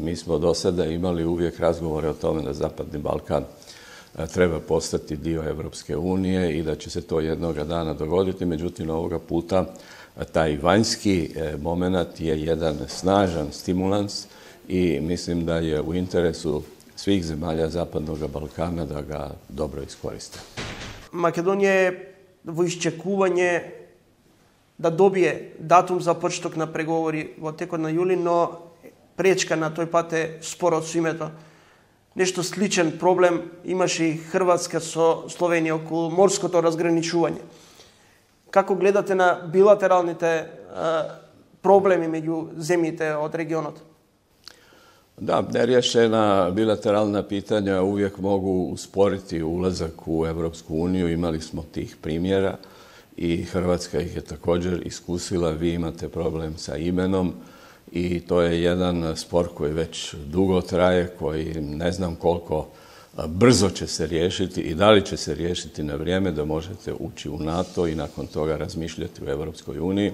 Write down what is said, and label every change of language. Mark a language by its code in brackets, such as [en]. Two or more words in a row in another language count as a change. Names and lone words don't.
[hr] Mi smo do sada imali uvijek razgovore o tome da Zapadni Balkan treba postati dio Europske unije i da će se to jednoga dana dogoditi. Međutim, ovoga puta taj vanjski moment je jedan snažan stimulans i mislim da je u interesu svih zemalja Zapadnog Balkana da ga dobro iskoriste. [mk] Македонија е во исчекување да добие датум за почеток на преговори во текот на јули, но пречка на тој пат е спорот со името. Нешто сличен проблем имаше и Хрватска со Словенија околу морското разграничување. Како гледате на билатералните проблеми меѓу земјите од регионот? [hr] Da, nerješena bilateralna pitanja uvijek mogu usporiti ulazak u Europsku uniju. Imali smo tih primjera i Hrvatska ih je također iskusila. Vi imate problem sa imenom i to je jedan spor koji već dugo traje, koji ne znam koliko brzo će se riješiti i da li će se riješiti na vrijeme da možete ući u NATO i nakon toga razmišljati u Europskoj uniji.